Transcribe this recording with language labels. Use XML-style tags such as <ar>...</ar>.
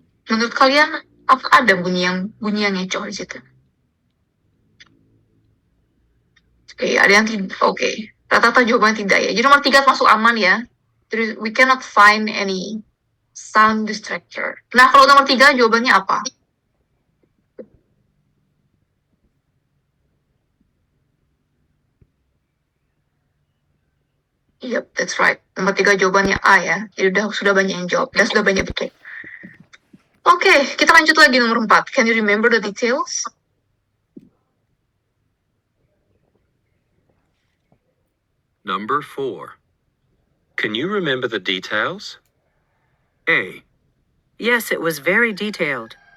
<id>Menurut kalian, apa ada bunyi yang ngecoh di situ? Oke, ada yang tidak. Oke, rata-rata jawabannya tidak ya. Jadi nomor 3 masuk aman ya.</id> <en>Jadi we cannot find any sound distractor.</en> <id>Nah, kalau nomor 3 jawabannya apa?</id> <en>Yep, that's right.</en> <id>Nomor 3 jawabannya A ya. Jadi sudah banyak yang jawab. Dan sudah banyak betul. Oke, kita lanjut lagi nomor 4.</id> <en>Can you remember the details? Number 4. Can you remember the details? A. Yes, it was very detailed.</en>